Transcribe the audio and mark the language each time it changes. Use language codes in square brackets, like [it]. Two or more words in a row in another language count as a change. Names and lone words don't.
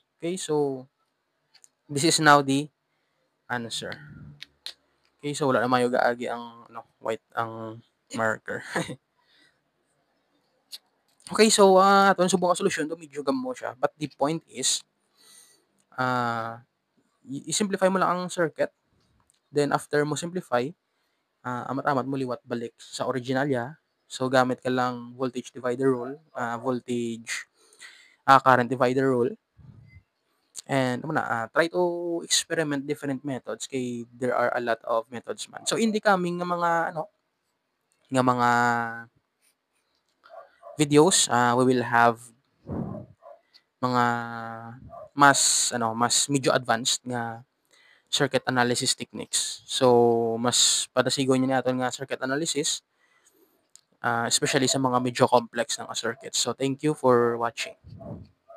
[en] Okay, so this is now the answer. [hil] Okay, so wala na mayo gaagi ang [en] white ang marker. [hil] Okay, so aton subong ang solusyon do medyo gamo siya. [en] But the point is [hil] i-simplify mo lang ang circuit. [en] Then after [hil] mo simplify, amat-amat mo liwat balik sa originalya. So gamit ka lang [en] voltage divider rule, current divider rule. [hil] And ano na, [en] try to experiment different methods kay there are a lot of methods man. So in the coming [hil] nga mga ano, nga mga [en] videos, we will have [hil] mga mas medyo [en] advanced nga circuit analysis techniques. [hil] So mas padasigon niya naton nga [en] circuit analysis, [hil] especially sa mga medyo complex nga circuits. [en] So thank you for watching.